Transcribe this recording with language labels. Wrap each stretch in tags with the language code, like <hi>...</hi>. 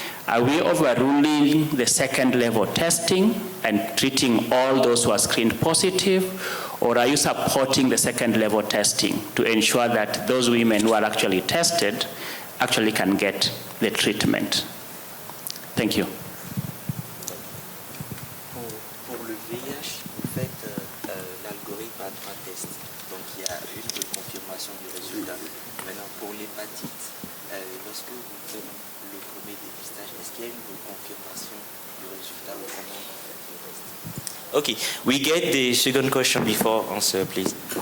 <en>Are we overruling the second level testing and treating all those who are screened positive? Or are you supporting the second level testing to ensure that those women who are actually tested actually can get the treatment? Thank you.</en> <fr>Pour le VIH, vous faites l'algorithme à 3 tests. Donc il y a juste une confirmation du résultat. Maintenant pour l'hépatite, lorsque vous faites le premier dépistage, est-ce qu'il y a une confirmation du résultat ou comment vous faites le test?</fr> <en>Okay, we get the second question before answer, please.</en>